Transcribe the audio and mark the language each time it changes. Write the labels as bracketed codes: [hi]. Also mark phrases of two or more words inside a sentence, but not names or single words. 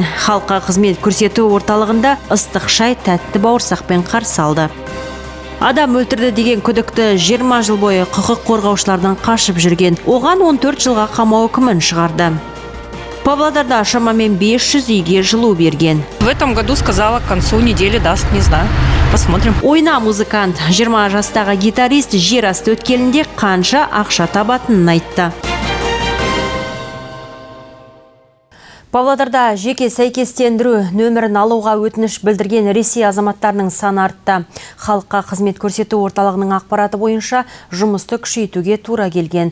[kk] Халыққа қызмет көрсету орталығында ыстық шай тәтті бауырсақпен қарсы алды. Адам өлтірді деген күдікті 20 жыл бойы құқық қорғаушылардан қашып жүрген. Оған 14 жылға қамау үкімін шығарды. Павлодарда шамамен 500 үйге жылу берген. [ru] В этом году сказала, к концу недели даст, не знаю. Посмотрим. [kk] Ойна музыкант, 20 жастағы гитарист жер асты өткелінде қанша ақша табатынын айтты. Павлодарда жеке сәйкестендіру нөмірін алуға өтініш білдірген Ресей азаматтарының саны артты. Халыққа қызмет көрсету орталығының ақпараты бойынша жұмысты күшейтуге тура келген.